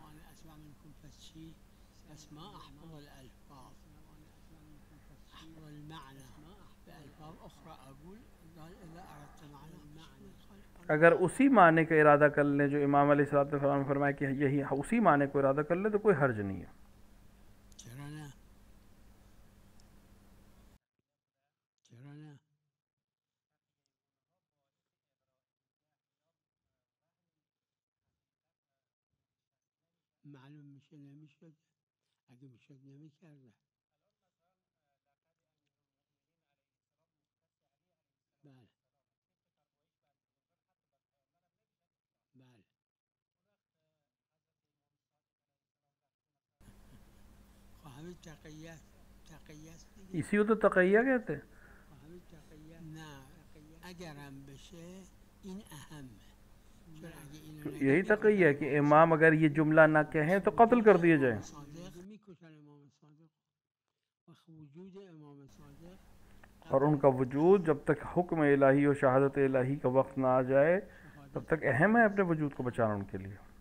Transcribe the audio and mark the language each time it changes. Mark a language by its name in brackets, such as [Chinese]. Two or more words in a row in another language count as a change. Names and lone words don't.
[Urdu] اگر اسی معنی کا ارادہ کر لیں جو امام علیہ السلام نے فرمایا کہ یہی اسی معنی کو ارادہ کر لیں تو کوئی حرج نہیں ہے. [Persian] معلوم میشه نمیشد، اگه میشد نمیکردن. بله بله همین تقییت [Urdu] اسی کو تو تقیہ کہتے ہیں. [Persian] نه اگرم بشه این اهمه. [Urdu] یہی تقیہ ہے کہ امام اگر یہ جملہ نہ کہیں تو قتل کر دیے جائیں. اور ان کا وجود جب تک حکم الہی اور شہادت الہی کا وقت نہ آ جائے تب تک اہم ہے اپنے وجود کو بچانا ان کے لیے.